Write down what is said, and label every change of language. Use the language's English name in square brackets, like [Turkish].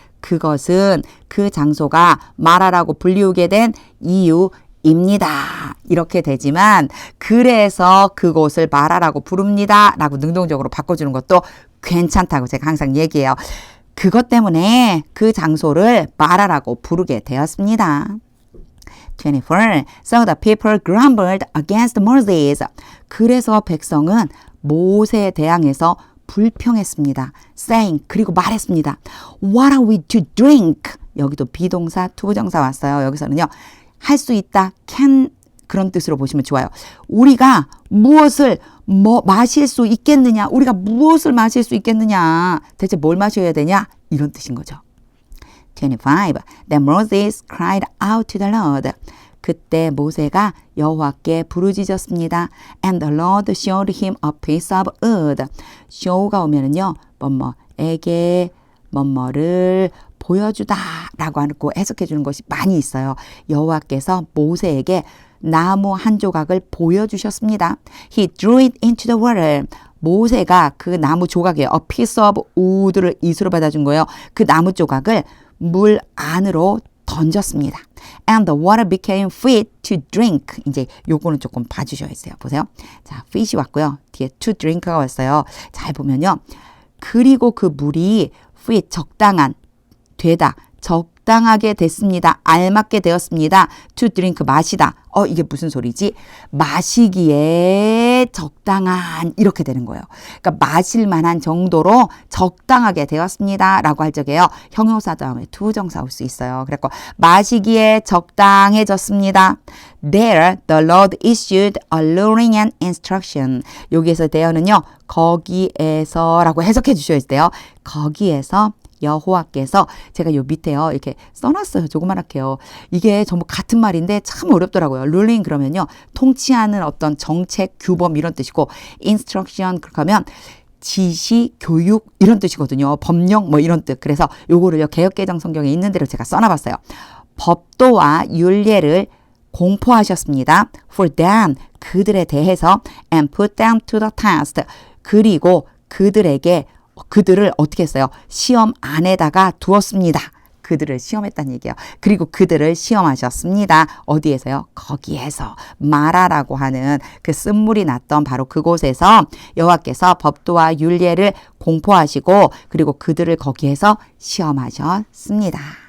[Korean] 그것은 그 장소가 마라라고 불리우게 된 이유 입니다. 이렇게 되지만 그래서 그곳을 마라라고 부릅니다. 라고 능동적으로 바꿔주는 것도 괜찮다고 제가 항상 얘기해요. 그것 때문에 그 장소를 마라라고 부르게 되었습니다. 24. [English] So the people grumbled against Moses. [Korean] 그래서 백성은 모세에 대항해서 불평했습니다. [English] saying [Korean] 그리고 말했습니다. [English] What are we to drink? [Korean] 여기도 비동사 투부정사 왔어요. 여기서는요. 할 수 있다, can 그런 뜻으로 보시면 좋아요. 우리가 무엇을 마실 수 있겠느냐? 우리가 무엇을 마실 수 있겠느냐? 대체 뭘 마셔야 되냐? 이런 뜻인 거죠. 25. [English] Then Moses cried out to the Lord. [Korean] 그때 모세가 여호와께 부르짖었습니다. [English] And the Lord showed him a piece of wood. [Korean] show가 오면은요, 뭐뭐에게 뭐뭐를 보여주다 라고 하고 해석해 주는 것이 많이 있어요. 여호와께서 모세에게 나무 한 조각을 보여주셨습니다. [English] He drew it into the water. [Korean] 모세가 그 나무 조각에 [English] a piece of wood [Korean] 를 이수로 받아준 거예요. 그 나무 조각을 물 안으로 던졌습니다. [English] And the water became fit to drink. [Korean] 이제 요거는 조금 봐주셔야 돼요. 보세요. 자, fit이 왔고요. 뒤에 to drink가 왔어요. 잘 보면요. 그리고 그 물이 fit, 적당한, 되다, 적당하게 됐습니다. 알맞게 되었습니다. to drink, 마시다. 이게 무슨 소리지? 마시기에 적당한, 이렇게 되는 거예요. 그러니까 마실 만한 정도로 적당하게 되었습니다. 라고 할 적에요. 형용사 다음에 투정사 올 수 있어요. 그래서 마시기에 적당해졌습니다. [English] There, the Lord issued a luring and instruction. [Korean] 여기에서 there는요. 거기에서 라고 해석해 주셔야 돼요. 거기에서 여호와께서 제가 요 밑에요. 이렇게 써놨어요. 조그만하게요. 이게 전부 같은 말인데 참 어렵더라고요. 룰링 그러면요. 통치하는 어떤 정책, 규범 이런 뜻이고 instruction 그러면 지시, 교육 이런 뜻이거든요. 법령 뭐 이런 뜻. 그래서 요거를요. 개역개정 성경에 있는 대로 제가 써놔봤어요. 법도와 율례를 공포하셨습니다. [English] For them, [Korean] 그들에 대해서 [English] and put them to the test. [Korean] 그리고 그들을 어떻게 했어요? 시험 안에다가 두었습니다. 그들을 시험했다는 얘기예요. 그리고 그들을 시험하셨습니다. 어디에서요? 거기에서 마라라고 하는 그 쓴물이 났던 바로 그곳에서 여호와께서 법도와 율례를 공포하시고 그리고 그들을 거기에서 시험하셨습니다.